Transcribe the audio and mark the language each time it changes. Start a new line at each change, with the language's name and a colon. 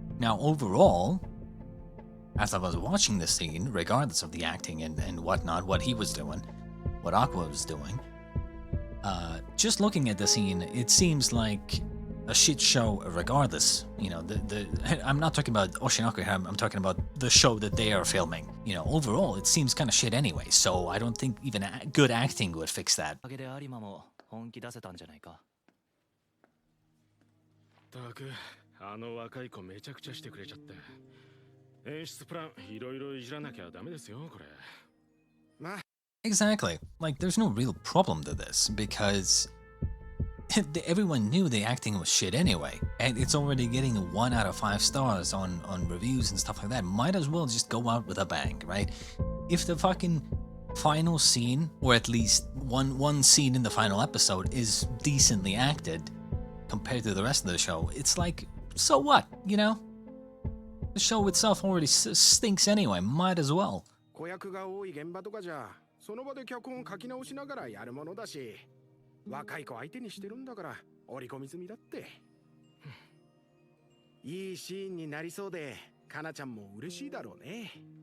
English: Now, overall, as I was watching the scene, regardless of the acting and whatnot, what he was doing, what Aqua was doing, just looking at the scene, it seems like a shit show regardless. I'm not talking about Oshi here, I'm talking about the show that they are filming. Overall, it seems kind of shit anyway, so I don't think even good acting would fix that.
Japanese: たく、あの若い子めちゃくちゃしてくれちゃって。演出プランいろいろいじらなきゃダメですよ、これ。まあ
English: Exactly. Like, there's no real problem to this, because everyone knew the acting was shit anyway, and it's already getting 1 out of 5 stars on reviews and stuff like that. Might as well just go out with a bang, right? If the fucking final scene, or at least one scene in the final episode, is decently acted compared to the rest of the show, it's like, so what, The show itself already stinks anyway, might as well.
Japanese: 子役が多い現場とかじゃその場で脚本書き直しながらやるものだし、若い子相手にしてるんだから織り込み済みだって。いいシーンになりそうで、かなちゃんも嬉しいだろうね。